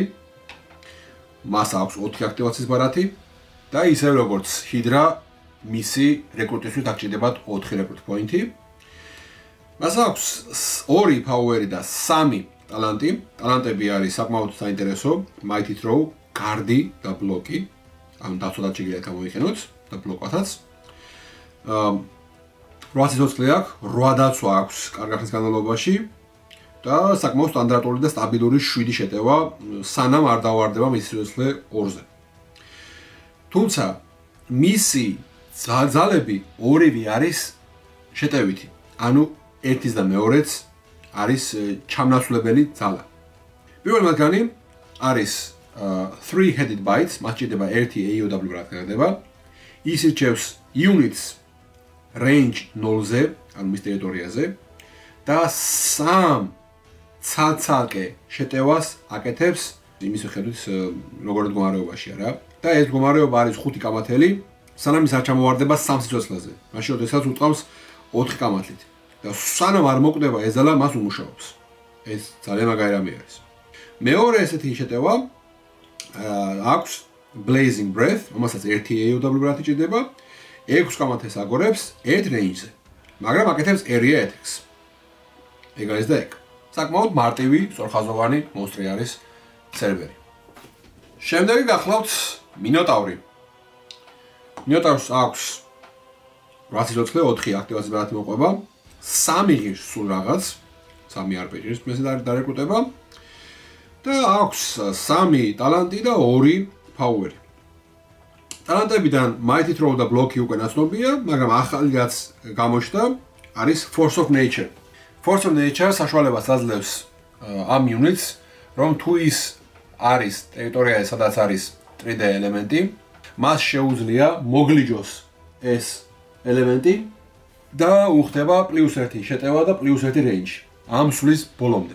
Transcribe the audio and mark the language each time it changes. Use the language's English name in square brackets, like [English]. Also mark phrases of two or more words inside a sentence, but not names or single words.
[Georgian] მას აქვს 4 აქტივაციის ბრათი და ისევ როგორც ჰიდრა, მისი რეკრუტისთვის აღჭირდებათ 4 რეკრუტ პოინტი. მას აქვს 2 power-ი და 3 ტალანტი. ტალანტები არის საკმაოდ საინტერესო, [English] mighty throw, [Georgian] guard-ი და block-ი. ანუ დაცვადაც შეგიძლიათ გამოიყენოთ და ბლოკვათაც. 8 სიცოცხლე აქვს, 8 დაცვა აქვს კარგი ხნის განმავლობაში და საკმაოდ სტანდარტული და სტაბილური 7 შეტევა, სანამ არ დავარდება მისი სიცოცხლე 2-ზე. თუმცა მისი ძალები ორივე არის შეტევითი. ანუ ერთის და მეორეც არის ჩამნაცვლებელი ძალა. პირველი მათგანი არის [English] 3-headed bites, [Georgian] მას ჭირდება 1 AOW ბრათი გადაგდება. ის ირჩევს [English] units range [Georgian] 0-ზე, ანუ მის ტერიტორიაზე და 3 ცალ-ცალკე შეტევას აკეთებს იმის მიხედვით როგორ მდგომარეობაშია რა. და ეს მდგომარეობა არის 5 კამათელი, სანამ ის არ ჩამოვარდება 3 სიცოცხლეზე. მაშინ როდესაც უტყავს 4 კამათლით. და სანამ არ მოკვდება ეს ძალა, მას უმუშაობს. ეს ძალიან მაგარი რამე არის. მეორე ესეთი შეტევა აქვს [English] blazing breath, [Georgian] რომელსაც 1 AOW ბრათი ჭირდება, 6 კამათეს აგორებს 1 range-ზე. მაგრამ აკეთებს [English] area attacks. [Georgian] ეგ არის და ეგ. საკმაოდ მარტივი, სწორხაზოვანი მონსტრი არის ცერბერი. შემდეგი გახლავთ მინოტავრი. მინოტავრს აქვს 8 სიცოცხლე, 4 აქტივაციის ბრათი მოყვება, 3 ღირს სულ რაღაც, 3 RPG-ს მესე დარეკრუტება და აქვს 3 ტალანტი და 2 power-ი. ტალანტებიდან [English] mighty throw [Georgian] და block-ი უკვე ნაცნობია, მაგრამ ახალი რაც გამოჩნდა არის [English] force of nature. Force of nature [Georgian] საშუალებას აძლევს ამ units, რომ თუ ის არის ტერიტორია, სადაც არის 3D ელემენტი, მას შეუძლია მოგლიჯოს ეს ელემენტი და უხდება +1 შეტევა და +1 რეინჯი ამ სვლის ბოლომდე.